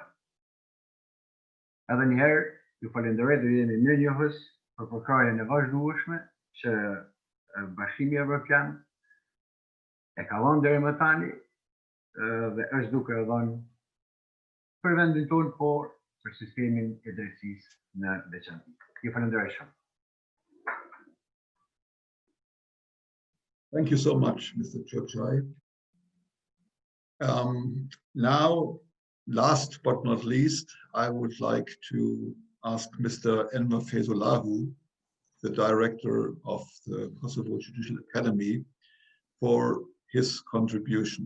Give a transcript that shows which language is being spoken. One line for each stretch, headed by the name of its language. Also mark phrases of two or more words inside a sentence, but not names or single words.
Albanian: Edhe një herë ju falenderoj dhe jemi mirënjohës për përkrahjen e vazhdueshme që Bashkimi Evropian e ka dhënë deri më tani dhe është duke dhënë për vendin tonë, por për sistemin e drejtësisë në veçantë. Ju falenderoj shumë.
English: Thank you so much, Mr. Chochai. Now, last but not least, I would like to ask Mr. Enver Feyzullahu, the director of the Kosovo Judicial Academy, for his contribution.